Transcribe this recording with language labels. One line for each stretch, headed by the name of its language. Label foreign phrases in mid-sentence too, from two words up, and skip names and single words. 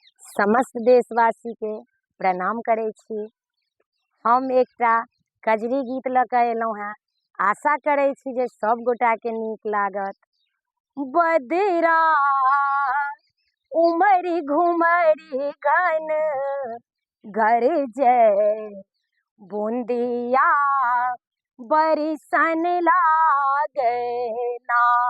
Maithili: समस्त देशवासी के प्रणाम करै छी। हम एकटा कजरी गीत लऽ कऽ एलहुँ हेँ। आशा करै छी जे सब गोटाके नीक लागत।
Bhojpuri: बदरा उमरी घुमरी घन गरजे, बूंदिया बरिसन लागे ना।